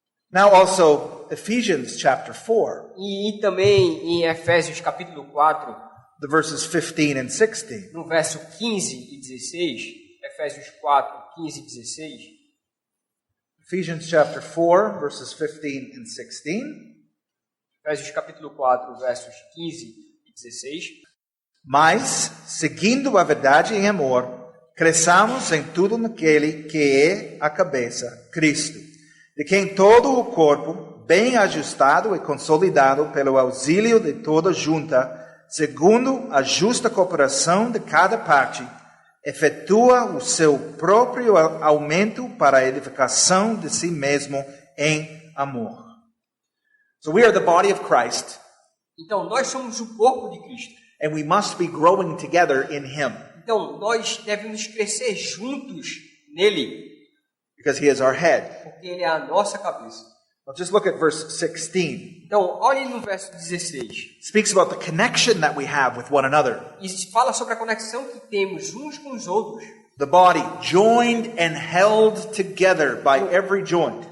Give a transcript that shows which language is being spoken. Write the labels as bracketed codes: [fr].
[en] Now also Ephesians chapter 4. [pt] E também em Efésios capítulo 4, [en] The verses 15 and 16. [pt] no verso 15 e 16, Efésios 4, 15 e 16. [en] Ephesians chapter 4, verses 15 and 16. [pt] Efésios capítulo 4, versos 15 e 16. Mas, seguindo a verdade em amor, cresçamos em tudo naquele que é a cabeça, Cristo, de quem todo o corpo, bem ajustado e consolidado pelo auxílio de toda junta, segundo a justa cooperação de cada parte, efetua o seu próprio aumento para a edificação de si mesmo em amor. [en] So we are the body of Christ, [pt] Então, nós somos o corpo de Cristo. [en] and we must be growing together in Him, [pt] Então, nós devemos crescer juntos nele, [en] because He is our head. [pt] porque ele é a nossa cabeça. [en] Well, just look at verse 16. [pt] Então, olhe no verso 16. [en] It speaks about the connection that we have with one another. [pt] E fala sobre a conexão que temos uns com os outros. [en] The body joined and held together by every joint.